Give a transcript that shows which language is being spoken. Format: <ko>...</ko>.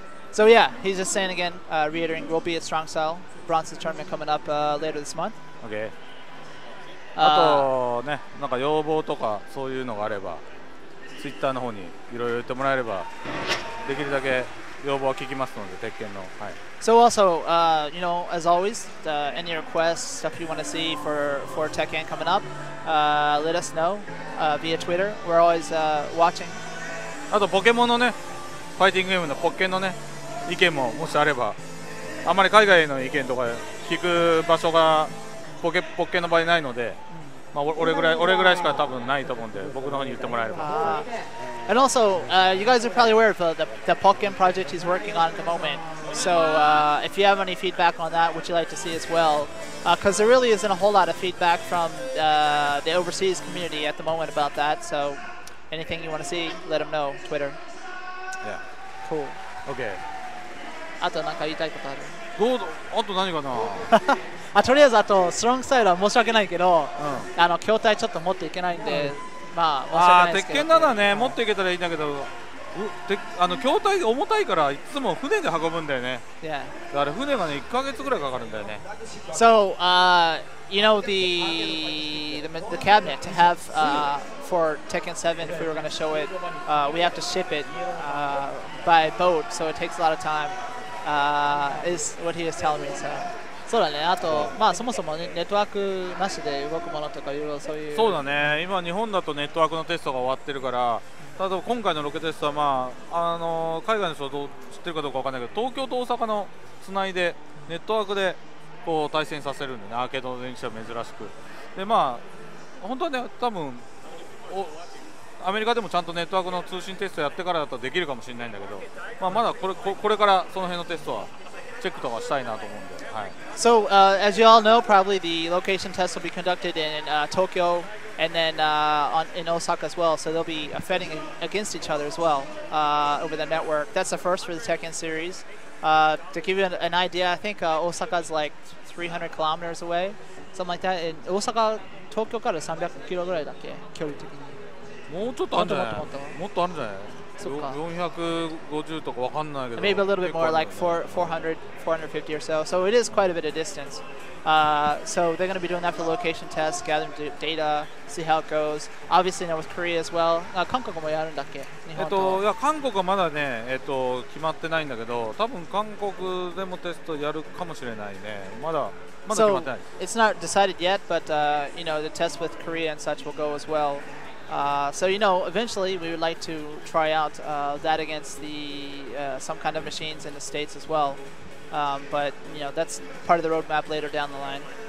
<en>So yeah, he's just saying again, reiterating, we'll be at Strong Style. Bronson's tournament coming up later this month. Okay.</en> <ja>あとね、なんか要望とかそういうのがあれば、Twitter の方にいろいろ言ってもらえれば、できるだけ要望は聞きますので、鉄拳の。はい。</ja> <en>So also, you know, as always, any requests, stuff you want to see for Tekken coming up, let us know via Twitter. We're always watching.</en> <ja>あとポケモンのね、ファイティングゲームのポッケンのね、意見ももしあれば、あんまり海外の意見とか聞く場所がポッケンの場合ないので、まあ俺ぐらいしか多分ないと思うんで、僕の方に言ってもらえれば。</ja> <en>And also, you guys are probably aware of the Tekken project he's working on at the moment. So if you have any feedback on that, would you like to see as well? Because there really isn't a whole lot of feedback from the overseas community at the moment about that. So anything you want to see, let them know. Twitter. Yeah. Cool. Okay.</en> <ja>あと何か言いたいことある？あと何かな？とりあえずあとストロングスタイルは申し訳ないけど、筐体ちょっと持っていけないんで、まあ申し訳ないですけど。鉄拳ならね持っていけたらいいんだけど、筐体重たいからいつも船で運ぶんだよね。だから船がね1ヶ月ぐらいかかるんだよね。</ja> <en>So, you know the cabinet to have for Tekken 7, if we were going to show it, we have to ship it by boat, so it takes a lot of time. Is what he is telling me. So.</en> <ja>そうだね。あと、まあそもそもね、ネットワークなしで動くものとかいろいろそういう。そうだね。今日本だとネットワークのテストが終わってるから、ただ今回のロケテストはまあ海外の人どう知ってるかどうかわかんないけど、東京と大阪のつないでネットワークでこう対戦させるんでね、アーケードの電気車珍しく。でまあ本当はね多分アメリカでもちゃんとネットワークの通信テストやってからだったらできるかもしれないんだけど、まあまだこれからその辺のテストはチェックとかしたいなと思うんで。はい。</ja> <en>So as you all know, probably the location test will be conducted in Tokyo and then in Osaka as well. So they'll be fighting against each other as well over the network. That's the first for the Tekken series. To give you an idea, I think Osaka's like 300 kilometers away, something like that.</en> <ja>And Osaka, Tokyo から300キロぐらいだっけ、距離的に。もうちょっとあるんじゃない？もっとあるんじゃない？450とかわかんないけど。</ja> <en>Maybe a little bit more, like 400, 450 or so. So it is quite a bit of distance. So they're going to be doing that for location tests, gathering data, see how it goes. Obviously, now with Korea as well.</en> <ja>韓国もやるんだっけ？いや韓国はまだね決まってないんだけど、多分韓国でもテストやるかもしれないね。まだ決まってない。</ja> <en>So it's not decided yet, but you know the tests with Korea and such will go as well. So you know, eventually we would like to try out that against some kind of machines in the States as well. But you know, that's part of the roadmap later down the line.</en>